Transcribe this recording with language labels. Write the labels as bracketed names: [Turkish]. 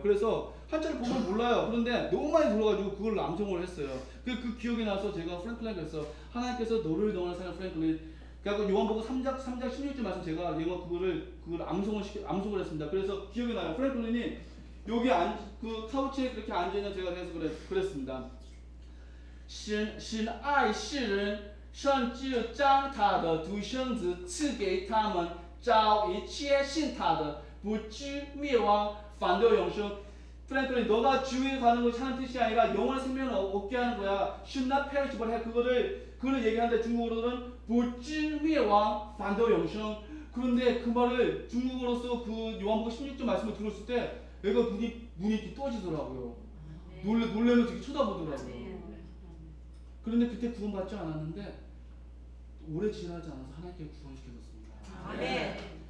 [Korean] 그래서 한자를 보면 몰라요. 그런데 너무 많이 들어가지고 그걸 암송을 했어요. 그 기억이 나서 제가 프랭클린에게 했어. 하나님께서 너를 영원한 사랑 프랭클린. 그래서 요한복음 3장 16절 말씀 제가 그걸 암송을 했습니다. 그래서 기억이 나요. 프랭클린이 여기 그 카우치에 그렇게 앉아있는 제가 그래서 그랬습니다. [Chinese] 神爱世人，甚至将他的独生子赐给他们，叫一切信他的不至灭亡，反得永生。 [Korean] 프랭클린, 너가 지옥에 가는 것이 하는 뜻이 아니라 영원한 생명을 얻게 하는 거야. [English] should not perish but have [Korean] 그거를 얘기하는데 중국어로는 [Chinese] 不至灭亡，反得永生。 [Korean] 그런데 그 말을 중국어로서 그 요한복음 16절 말씀을 들었을 때 애가 눈이 떠지더라고요. 놀래면서 이렇게 쳐다보더라고요. 그런데 그때 구원받지 않았는데 오래 지나지 않아서 하나님께 구원시켜줬습니다.